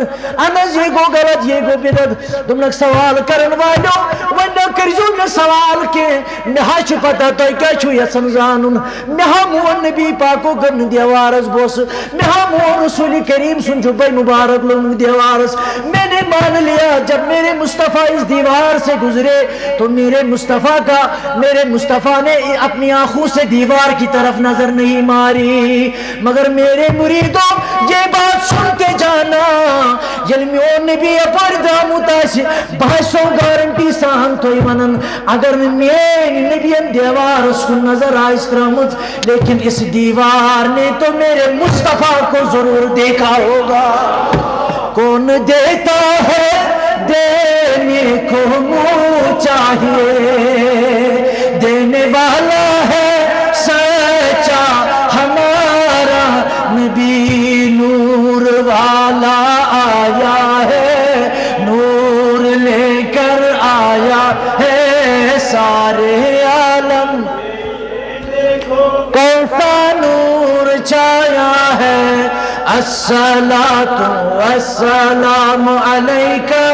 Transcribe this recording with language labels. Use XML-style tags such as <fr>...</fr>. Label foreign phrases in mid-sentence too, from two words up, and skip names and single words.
<ks>اہن حظ یہ گوٚو غلط یہ گوٚو بدعت. دوٚپنکھ سوال کرن والیو وۄنۍ نہ کٔرزیو مےٚ سوال کینٛہہ مےٚ حظ چھُ پتہ تۄہہِ کیٛاہ چھُو یژھان زانُن. مےٚ ہا مون نبی پاکو کٔر نہٕ دیوارس بوسہٕ مےٚ ہا مون رسول کریم سُنٛد جُبے مبارک لوٚگمُت دیوارس.</ks> <ur>میں نے مان لیا جب میرے مصطفیٰ اس دیوار سے گزرے تو میرے مصطفیٰ نے اپنی آنکھوں سے دیوار کی طرف نظر نہیں ماری. مگر میرے مریدوں یہ بات سنتے جانا</ur> <ks>ییٚلہِ میون نبی یپٲرۍ درامُت آسہِ بہٕ حظ چھُسو گارنٹی سان تۄہہِ ونان اگر نہٕ میٲنۍ نبیَن دیوارس کُن نظر آسہِ ترٲمٕژ</ks> <ur>لیکن اس دیوار نے تو میرے مصطفیٰ کو ضرور دیکھا ہوگا. کون دیتا ہے دینے کو منہ چاہیے دینے والا ہے سچا ہمارا نبی نور والا آیا ہے نور لے کر آیا ہے سارے عالم کون سا نور چھایا ہے</ur> <ar>الصلاۃ والسلام علیک</ar>